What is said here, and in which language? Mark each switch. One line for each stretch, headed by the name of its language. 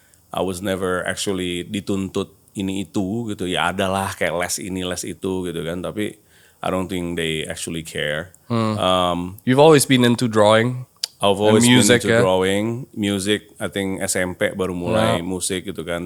English: I was never actually
Indonesian: dituntut ini itu gitu ya adalah kayak les ini les itu gitu kan tapi
English: I don't think they actually care. You've always been into drawing. I've always music, been into drawing, music. I think
Indonesian: SMP baru mulai musik gitu kan.